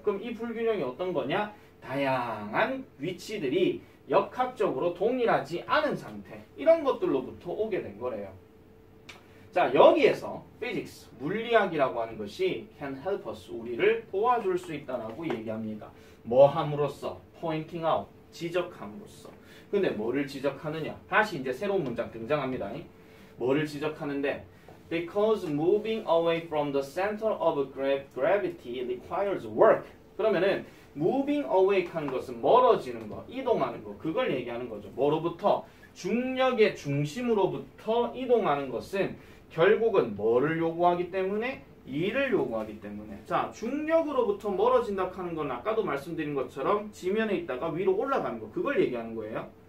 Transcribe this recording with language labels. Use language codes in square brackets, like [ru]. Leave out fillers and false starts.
[ko] 그럼 이 불균형이 어떤 거냐? 다양한 위치들이 역학적으로 동일하지 않은 상태, 이런 것들로부터 오게 된 거래요. 자, 여기에서 physics, 물리학이라고 하는 것이 [en] can help us, [ko] 우리를 도와줄 수 있다라고 얘기합니다. 뭐 함으로써? [en] pointing out, [ko] 지적함으로써. 근데 뭐를 지적하느냐? 다시 이제 새로운 문장 등장합니다. 뭐를 지적하는데? [en] Because moving away from the center of gravity requires work. [ko] 그러면은 [en] moving away [ko] 하는 것은 멀어지는 거, 이동하는 거, 그걸 얘기하는 거죠. 뭐로부터? 중력의 중심으로부터 이동하는 것은 결국은 뭐를 요구하기 때문에? 일을 요구하기 때문에. 자, 중력으로부터 멀어진다 하는 건 아까도 말씀드린 것처럼 지면에 있다가 위로 올라가는 거, 그걸 얘기하는 거예요.